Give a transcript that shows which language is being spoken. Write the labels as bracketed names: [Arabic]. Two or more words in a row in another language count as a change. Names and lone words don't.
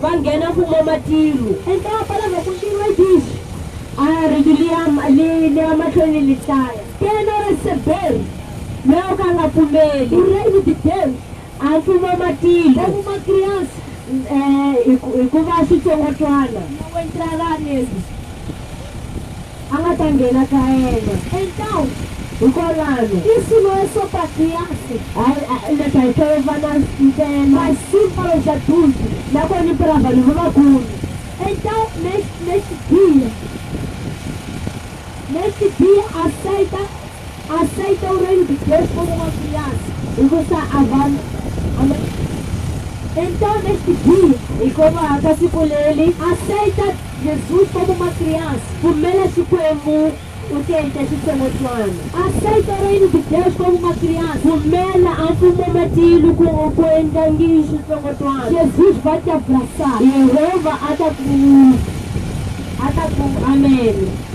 [Portuguese] Então a palavra continua e diz, quem não receber o reino de Deus como uma criança, não entrará nele. [Tsonga] a nga ta nghena ka yena. [Portuguese] Então, [Tsonga] Hikwalaho [Portuguese] isso não é só para crianças, [Tsonga] leta hi tlhela vana ntsena [Portuguese] mas sim para os adultos. [Tsonga] nakona i para vanhu lavakulu. [Portuguese] Então, neste dia, aceita o reino de Deus como uma criança. [Tsonga] Hikusa a vanhu [Portuguese] Então, neste dia, [Tsonga] hikuva ka siku leri [Portuguese] aceita Jesus como uma criança. [Tsonga] pfumela Xikwembu u ti endla xitsongwatswana. [Portuguese] Aceita o reino de Deus como uma criança. [Tsonga] Pfumela a mfumo matilo ku endlangi xitsongwatswana. [Portuguese] Jesus vai te abraçar. [Tsonga] Yehova a ta ku amen.